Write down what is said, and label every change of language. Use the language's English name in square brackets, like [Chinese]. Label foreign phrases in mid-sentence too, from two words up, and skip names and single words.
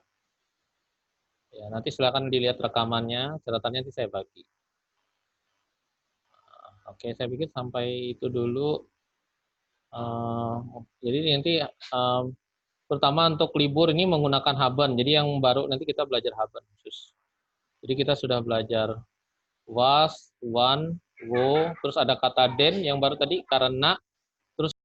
[Indonesian] Ya, nanti silakan dilihat rekamannya, catatannya nanti saya bagi. Oke, saya pikir sampai itu dulu. Jadi nanti pertama untuk libur ini menggunakan haben. Jadi yang baru nanti kita belajar haben khusus. Jadi kita sudah belajar [German] was, wann, wo, [Indonesian] terus ada kata den yang baru tadi karena